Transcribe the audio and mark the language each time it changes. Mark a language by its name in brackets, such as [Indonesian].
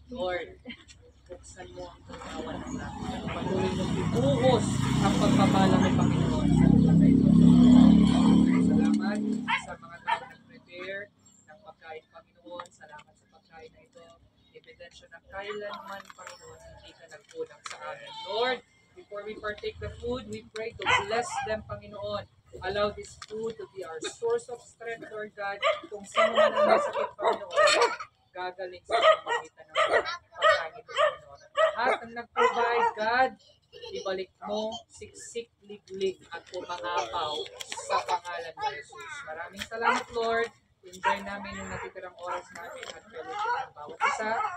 [Filipino] Lord, buksan mo ang pagkawan ng natin. Patuloy mong ibuhos ang pagpapala mo, Panginoon, sa lugar na ito. Salamat sa mga tao na prepare ng pagkain, Panginoon. Salamat sa pagkain na ito. Ebidensya na kailanman, Panginoon, hindi ka nagkulang sa amin. [English] Lord, before we partake the food, we pray to bless them, Panginoon. Allow this food to be our source of strength, Lord God. [Filipino] Kung sino man ang nasakit, Panginoon, gagaling sa pamamagitan ng pagkain ito, Panginoon. Lahat ang nag-provide, God, ibalik mo, siksik, liglig, at pumangapaw sa pangalan ng Jesus. Maraming salamat, Lord. Enjoy namin yung natitirang oras namin at fellowship ng bawat isa.